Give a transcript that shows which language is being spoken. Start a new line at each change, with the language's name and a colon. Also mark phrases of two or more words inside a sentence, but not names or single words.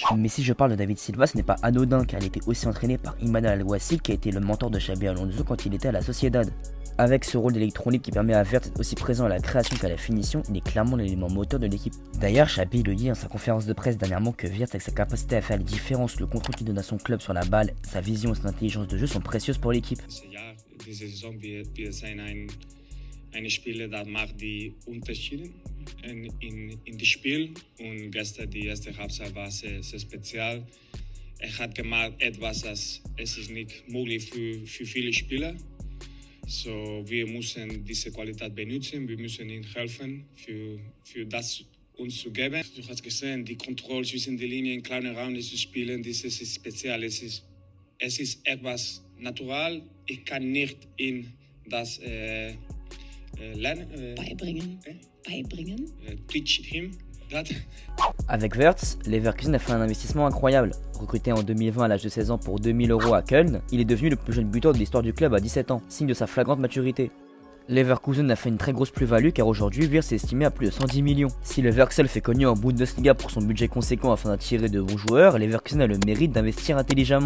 French: Mais si je parle de David Silva, ce n'est pas anodin car il était aussi entraîné par Imanol Al-Wassil qui a été le mentor de Xabi Alonso quand il était à la Sociedad. Avec ce rôle d'électron libre qui permet à Wirtz d'être aussi présent à la création qu'à la finition, il est clairement l'élément moteur de l'équipe. D'ailleurs, Xabi le dit dans sa conférence de presse dernièrement que Wirtz avec sa capacité à faire les différences, le contrôle qu'il donne à son club sur la balle, sa vision et son intelligence de jeu sont précieuses pour l'équipe.
German: Diese Saison wir sein eine Spieler, das macht die Unterschiede in das Spiel. Und gestern die erste Halbzeit war sehr speziell. Hat gemacht etwas, das es ist nicht möglich für viele Spieler. So, wir müssen diese Qualität benutzen, wir müssen ihnen helfen, für das uns zu geben. Du hast gesehen, die Kontrolle zwischen den Linien, im kleinen Raum zu spielen, das ist speziell. Es ist etwas natural. Ich kann nicht in das lernen. Beibringen.
English: Teach him that.
French: Avec Wirtz, Leverkusen a fait un investissement incroyable. Recruté en 2020 à l'âge de 16 ans pour 2000 € à Köln, il est devenu le plus jeune buteur de l'histoire du club à 17 ans, signe de sa flagrante maturité. Leverkusen a fait une très grosse plus-value car aujourd'hui Wirtz est estimé à plus de 110 millions. Si le Werkself est connu en Bundesliga pour son budget conséquent afin d'attirer de bons joueurs, Leverkusen a le mérite d'investir intelligemment.